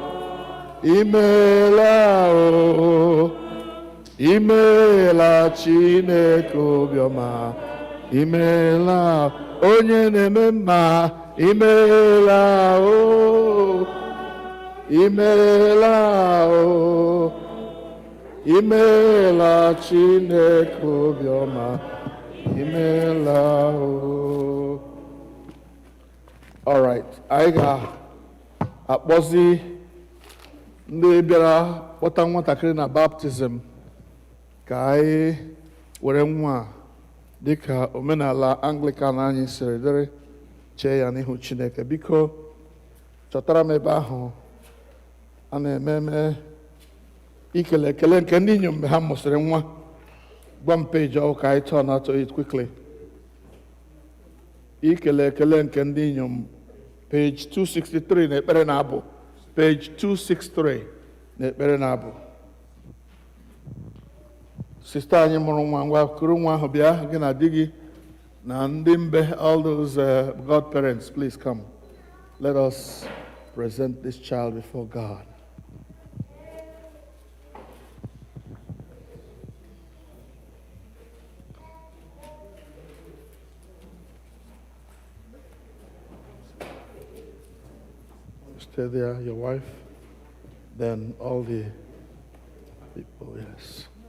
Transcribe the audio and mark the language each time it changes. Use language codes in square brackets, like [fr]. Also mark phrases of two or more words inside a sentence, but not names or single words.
[ig] imela o, imela Chineke obiọma, imela onye na-eme mma, imela o, imela o, imela Chineke obiọma, imela o. [en] All right, [ig] anyị ga-akpọzi ndị bịara kpọta nwatakịrị na baptizim ka anyị were nwa a dịka omenala Anglican anyị siri dịrị chee ya n'ihu Chineke. Biko chọtara m ebe ahụ a na-eme ikele ekele nke ndị inyom mgbe ha mụsịrị nwa. Gwa m peji ọhụụ ka anyị [en] turn out to it quickly. [ig] Ikele ekele nke ndị inyom, page 263 na ekpere na abụ, page 263 na ekpere na abụ. Sista anyị mụrụ nwa, ngwa kuru nwa ahụ bịa, gị na di gị na ndị mbe, [en] all those godparents, please come. Let us present this child before God. Stay there, your wife, then all the people, yes.